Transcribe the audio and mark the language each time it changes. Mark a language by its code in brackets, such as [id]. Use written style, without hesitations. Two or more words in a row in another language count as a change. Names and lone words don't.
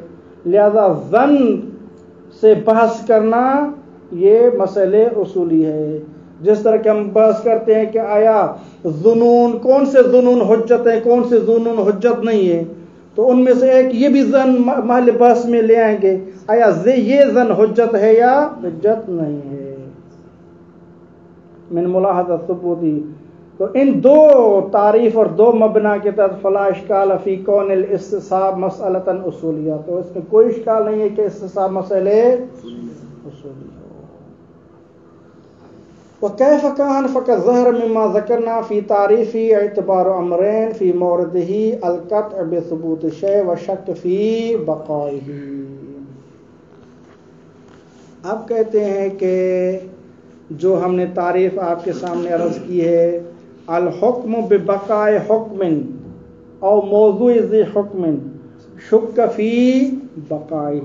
[ur] لہذا ظن سے بحث کرنا یہ مسئلے اصولی ہے. جس طرح کہ ہم بحث کرتے ہیں کہ آیا ظنون کون سے ظنون حجت ہیں، کون سے ظنون حجت نہیں ہے، تو ان میں سے ایک یہ بھی ظن محل بحث میں لے آئیں گے، آیا یہ ظن حجت ہے یا حجت نہیں ہے [ar] من ملاحظت ثبوتی. [ur] تو ان دو تعریف اور دو مبنا کے تحت [ar] فلا اشکال فی کون الاستصحاب مسئلۃ اصولیہ، [ur] تو اس میں کوئی اشکال نہیں ہے کہ استصحاب مسئلے اصولی ہو. [ar] وکیف کان فقط ظہر مما ذکرنا فی تعریفی اعتبار امرین فی موردہ القطع بثبوت الشیء وشک فی بقائہ. [ur] اب کہتے ہیں کہ جو ہم نے تعریف آپ کے سامنے عرض کی ہے، [ar] الحکم ببقاء حکم او موضوع ذی حکم شک فی بقائہ.